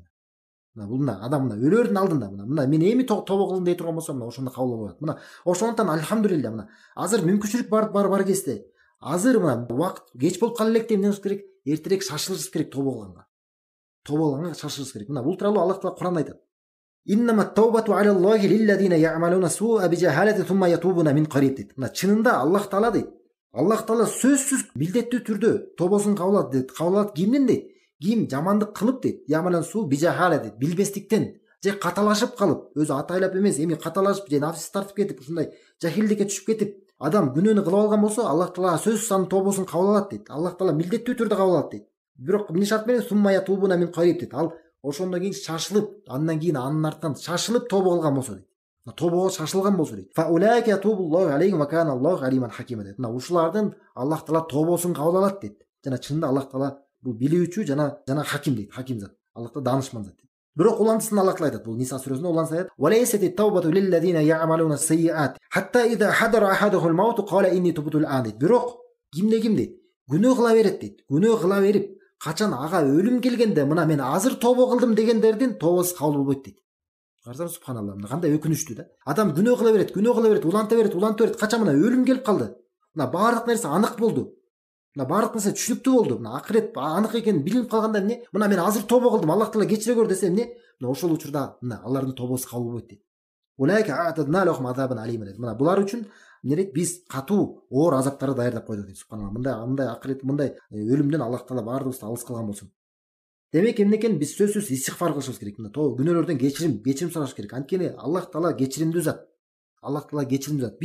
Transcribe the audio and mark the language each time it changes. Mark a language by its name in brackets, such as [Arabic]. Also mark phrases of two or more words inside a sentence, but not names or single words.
[Kyrgyz] Бул адам өлөрдүн алдында мына мен эми тобо кылдым дей турган болсом, мына ошондо кабыл болот. Мына ошондуктан альхамдулилля, мына азыр мүмкүнчүлүк бар кезде, азыр мына убакыт кеч болуп кала электе эмне кылыш керек? Эртерээк шашылышыбыз керек тобо кылганга шашылышыбыз керек. Мына бул тууралуу Аллах таала Куранда айтат. [Arabic] إنما التوبة على الله للذين يعملون السوء بجهالة ثم يتوبون من قريب дейт. [Kyrgyz] Мына чынында Аллах таала дейт. Аллах таала сөзсүз милдеттүү түрдө тобосун кабыл алат дейт. Кабыл алат кимдин дейт? Ким жамандык кылып дейт. [Arabic] يعملون السوء بجهالة дейт. [Kyrgyz] Билбестиктен же каталашып калып, өзү атайлап эмес, эми каталашып же нафси тартып кетип, ушундай жахилдикке түшүп кетип, адам күнөөнү кылып алган болсо, Аллах таала сөзсүз анын тобосун кабыл алат дейт. Аллах таала милдеттүү түрдө кабыл алат дейт. Бирок эмне шарт менен? [Arabic] ثم يتوبون من قريب дейт. [Kyrgyz] Ал ошондон кийин шашылып, андан кийин анын артынан шашылып тобо кылган болсо дейт. Тобого шашылган болсо дейт. [Arabic] فأولئك يتوب الله عليهم وكان الله عليما حكيما дейт. [Kyrgyz] Мына ушулардын Аллах таала тобосун кабыл алат дейт. Жана чынында Аллах таала бул билүүчү жана хаким дейт. Хаким зат. Аллах таала данышман зат дейт. Бирок улантысын Аллах таала айтат. Бул Ниса сүрөсүндө улантысын айтат. [Arabic] وليست التوبة للذين يعملون السيئات حتى إذا حضر أحدهم الموت قال إني تبت الآن дейт. [Kyrgyz] Бирок ким дейт? Күнөө кыла берет дейт. Күнөө кыла берип качан ага өлүм келгенде, мына мен азыр тобо кылдым дегендердин тобосу кабыл болбойт дейт. Карасаңыз, субханалла, мына кандай өкүнүчтүү да. Адам күнөө кыла берет, уланта берет, качан мына өлүм келип калды. Мына баардык нерсе анык болду. Мына баардык нерсе түшүнүктүү болду. Мына акырет анык экени билинип калганда эмне? Мына мен азыр тобо кылдым, Аллах таала кечире көр десе эмне? Мына ошол учурда мына алардын тобосу кабыл болбойт дейт. [Arabic] أولئك أعتدنا لهم عذابا أليما дейт. [Kyrgyz] Мына булар үчүн эмне дейт? Биз катуу оор азаптарды даярдап койдук дейт. Субханалла. Мындай акырет, мындай өлүмдөн Аллах таала баардыгыбызды алыс кылган болсун. Демек эмне экен? Биз сөзсүз истигфар кылышыбыз керек. Мына күнөөлөрдөн кечирим сураш керек. Анткени Аллах таала кечиримдүү зат.